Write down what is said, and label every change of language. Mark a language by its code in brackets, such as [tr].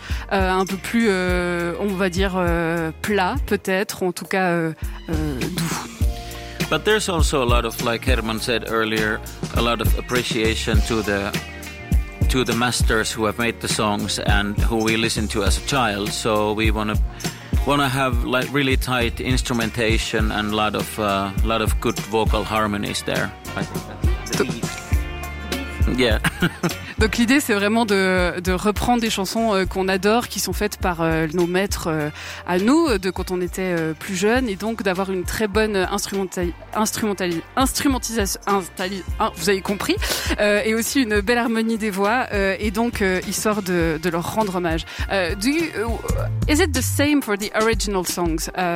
[fr] un peu plus, on va dire, plat peut-être, ou en tout cas doux. [en] But there's also a lot of, like Herman said earlier, a lot of appreciation to the masters who have made the songs and who we listened to as a child. So we want to have like really tight instrumentation and a lot of good vocal harmonies there. Yeah. [fr] Donc l'idée, c'est vraiment de reprendre des chansons qu'on adore, qui sont faites par nos maîtres à nous, de quand on était plus jeune, et donc d'avoir une très bonne instrumentalisation, vous avez compris, et aussi une belle harmonie des voix, et donc histoire de leur rendre hommage. [en] Is it the same for the original songs?